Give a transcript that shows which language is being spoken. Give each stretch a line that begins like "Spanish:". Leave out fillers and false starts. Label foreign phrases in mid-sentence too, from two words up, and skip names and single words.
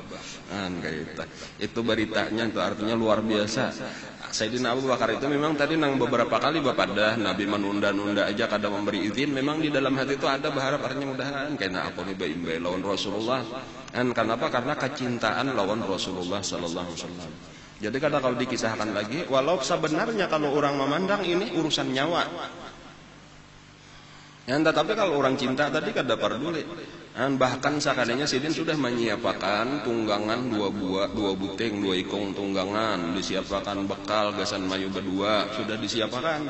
Banjar: Kayak itu beritanya, itu artinya luar biasa. Sayyidina Abu Bakar itu memang tadi nang beberapa kali bepadah Nabi menunda-nunda aja kada memberi izin. Memang di dalam hati itu ada berharap artinya mudahan karena aku nih bayi lawan Rasulullah. Dan kenapa? Karena kecintaan lawan Rasulullah
Arabic: صلى الله عليه وسلم.
Banjar: Jadi kalau dikisahkan lagi, walau sebenarnya kalau orang memandang ini urusan nyawa, tetapi kalau orang cinta tadi kada peduli. Bahkan sakadanya Sidin sudah menyiapkan tunggangan dua buting, 2 ikong tunggangan, disiapkan bekal gasan mayu berdua, sudah disiapkan.